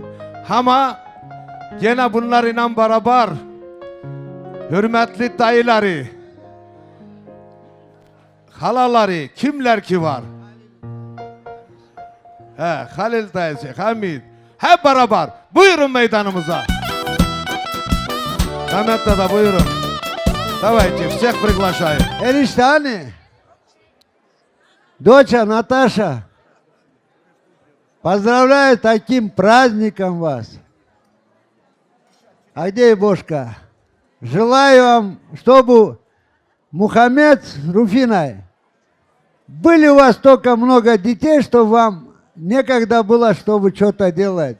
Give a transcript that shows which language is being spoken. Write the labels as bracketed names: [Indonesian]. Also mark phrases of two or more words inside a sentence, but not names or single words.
[Turkish] Ama gene bunlarla beraber hürmetli dayıları, halaları, kimler ki var? Halil dayısı, Hamid. Hep beraber. Buyurun meydanımıza. Mehmet dede buyurun. [Russian] Давайте, всех приглашаю. [Turkish] Enişte hani? [Russian] Доча Наташа, поздравляю таким праздником вас. А где Бошка? Желаю вам, чтобы Мухаммед с Руфиной были у вас столько много детей, что вам некогда было, чтобы что-то делать.